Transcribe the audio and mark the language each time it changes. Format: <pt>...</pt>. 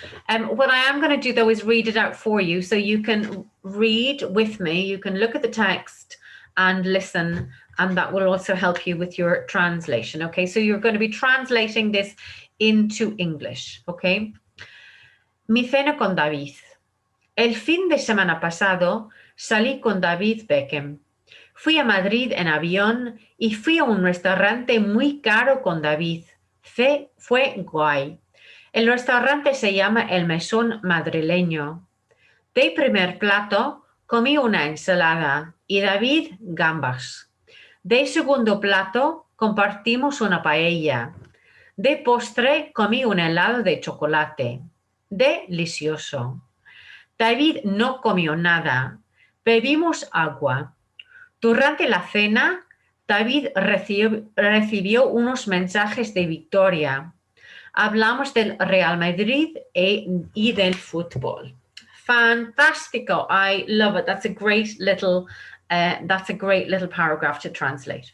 <en>What I am going to do, though, is read it out for you. So you can read with me. You can look at the text and listen, and that will also help you with your translation, okay? So you're going to be translating this into English, okay?</en> <es>Mi cena con David. El fin de semana pasado salí con David Beckham. Fui a Madrid en avión y fui a un restaurante muy caro con David. Fue guay. El restaurante se llama El Mesón Madrileño. De primer plato comí una ensalada y David gambas. De segundo plato compartimos una paella. De postre comí un helado de chocolate. Delicioso. David no comió nada. Bebimos agua. Durante la cena, David recibió unos mensajes de victoria. Hablamos del Real Madrid y del fútbol. Fantastico.</es> <en>I love it. That's a great little paragraph to translate.</en>